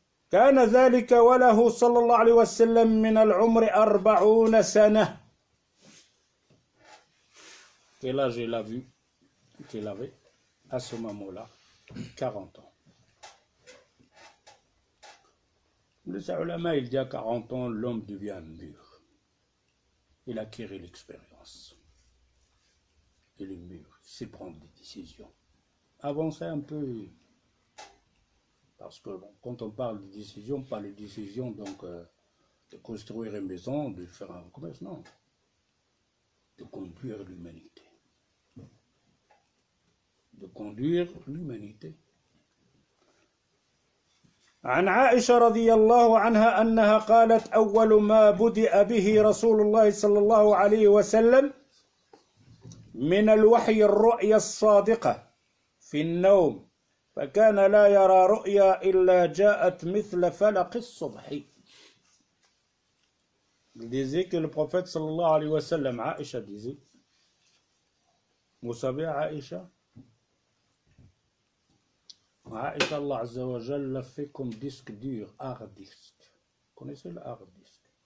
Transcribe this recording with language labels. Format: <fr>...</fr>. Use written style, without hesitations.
<ar>كان ذلك وله صلى الله عليه وسلم من العمر 40 سنة.</ar> <fr>Quel âge il a vu qu'il avait à ce moment-là? 40 ans. Le ulama, il dit à 40 ans, l'homme devient mûr. Il acquiert l'expérience. Il est mûr, il sait prendre des décisions. Avancez un peu. Parce que bon, quand on parle de décision, pas les décisions donc, de construire une maison, de faire un commerce, non. De conduire l'humanité. De conduire l'humanité.</fr> <ar>عن عائشة رضي الله عنها أنها قالت أول ما بدأ به رسول الله صلى الله عليه وسلم من الوحي الرؤيا الصادقة في النوم فكان لا يرى رؤيا إلا جاءت مثل فلق الصبح.</ar> <fr>Il disait que le prophète sallallahu alayhi wa sallam, Aïcha disait, vous savez Aïcha, Aïcha, Allah Azza wa Jal l'a fait comme disque dur, hard disk. Vous connaissez le hard disk?</fr>